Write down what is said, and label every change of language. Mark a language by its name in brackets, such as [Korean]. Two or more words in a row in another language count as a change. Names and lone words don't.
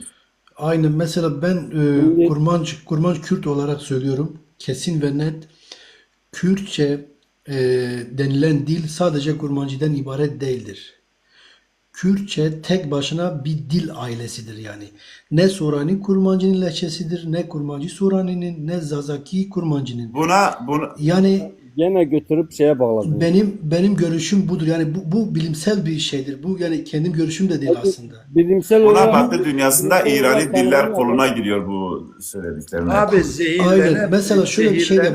[Turkish] Aynen. Mesela ben Kurmancı Kürt olarak söylüyorum. Kesin ve net. Kürtçe denilen dil sadece Kurmancı'dan ibaret değildir. Kürtçe tek başına bir dil ailesidir yani. Ne Sorani Kurmancı'nın lehçesidir, ne Kurmancı Sorani'nin, ne Zazaki Kurmancı'nın. Buna Yani Gene götürüp şeye bağladın. benim görüşüm budur. Yani bu bilimsel bir şeydir. Bu yani kendim görüşüm de değil aslında. Bilimsel buna olarak Batı dünyasında bilimsel İrani olarak diller tanımlanıyor. koluna giriyor bu söylediklerine. Abi zehirlenen, Aynen. Mesela şöyle bir şey de var.